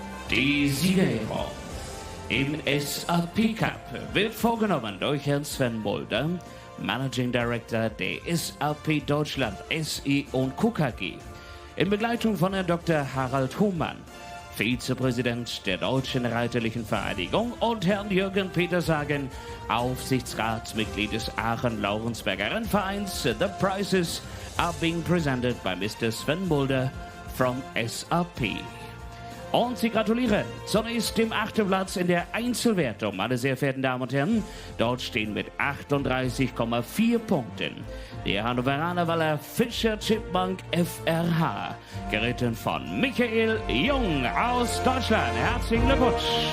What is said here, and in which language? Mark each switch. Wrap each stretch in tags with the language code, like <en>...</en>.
<de>Die Siegerehrung im SAP Cup wird vorgenommen durch Herrn Sven Mulder, Managing Director der SAP Deutschland SE und KKG, in Begleitung von Herrn Dr. Harald Hohmann, Vizepräsident der Deutschen Reiterlichen Vereinigung, und Herrn Jürgen Petersagen, Aufsichtsratsmitglied des Aachen-Laurensberger Rennvereins.</de> <en>The prizes are being presented by Mr. Sven Mulder from SAP.</en> <de>Und sie gratulieren zunächst dem 8. Platz in der Einzelwertung, meine sehr verehrten Damen und Herren. Dort stehen mit 38,4 Punkten der Hannoveraner Waller Fischer Chipmunk FRH, geritten von Michael Jung aus Deutschland. Herzlichen Glückwunsch!</de>